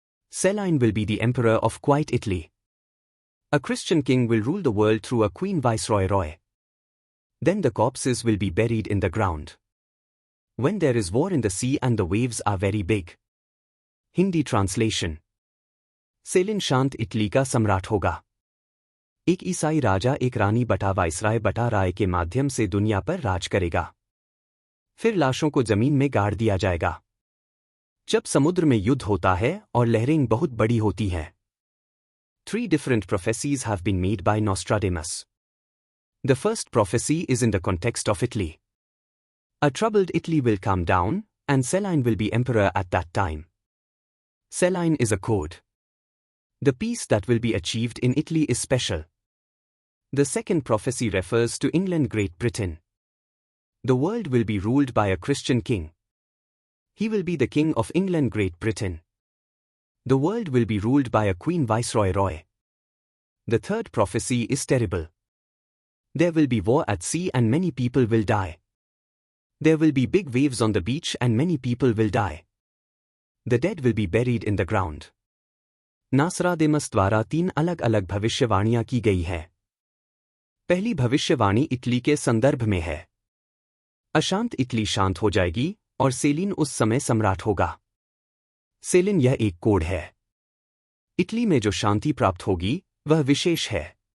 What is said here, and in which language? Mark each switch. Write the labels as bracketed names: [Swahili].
[English] Celine will be the emperor of quiet Italy. A Christian king will rule the world through a queen viceroy Roy. Then the corpses will be buried in the ground. When there is war in the sea and the waves are very big. Hindi translation. [Hindi] Salient शांत Italy का सम्राट होगा। एक ईसाई राजा एक रानी बटा viceroy बटा राय के माध्यम से दुनिया पर राज करेगा। फिर लाशों को जमीन में गाड़ दिया जाएगा। जब समुद्र में युद्ध होता है और लहरें बहुत बड़ी होती हैं। [English] 3 different prophecies have been made by Nostradamus. The first prophecy is in the context of Italy. A troubled Italy will come down, and Celine will be emperor at that time. Celine is a code. The peace that will be achieved in Italy is special. The second prophecy refers to England, Great Britain. The world will be ruled by a Christian king. He will be the king of England, Great Britain. The world will be ruled by a queen viceroy Roy. The third prophecy is terrible. There will be war at sea and many people will die. There will be big waves on the beach and many people will die. The dead will be buried in the ground. [Hindi] नास्रादेमस द्वारा 3 अलग अलग भविष्यवाणियां की गई हैं। पहली भविष्यवाणी Italy के संदर्भ में है। अशांत इटली शांत हो जाएगी और सेलिन उस समय सम्राट होगा। सेलिन यह एक कोड है। इटली में जो शांति प्राप्त होगी वह विशेष है।